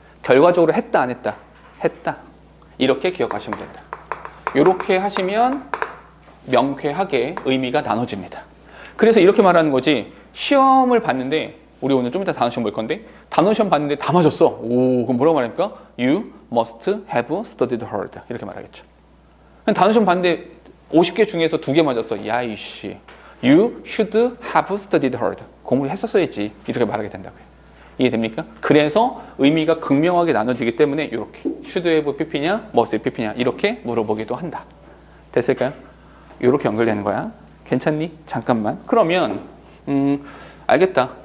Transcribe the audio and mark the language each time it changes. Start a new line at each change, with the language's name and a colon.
Korean: 결과적으로 했다, 안 했다? 했다. 이렇게 기억하시면 된다. 이렇게 하시면 명쾌하게 의미가 나눠집니다. 그래서 이렇게 말하는 거지. 시험을 봤는데 우리 오늘 좀 이따 단어 시험 볼 건데 단어 시험 봤는데 다 맞았어. 오, 그럼 뭐라고 말합니까?
English: You must have studied hard.
Korean: 이렇게 말하겠죠. 단어 시험 봤는데 50개 중에서 2개 맞았어. 야 이씨.
English: You should have studied hard.
Korean: 공부를 했었어야지. 이렇게 말하게 된다고요. 이해됩니까? 그래서 의미가 극명하게 나눠지기 때문에 이렇게 should have pp냐, must have pp냐 이렇게 물어보기도 한다. 됐을까요? 이렇게 연결되는 거야. 괜찮니? 잠깐만. 그러면 알겠다.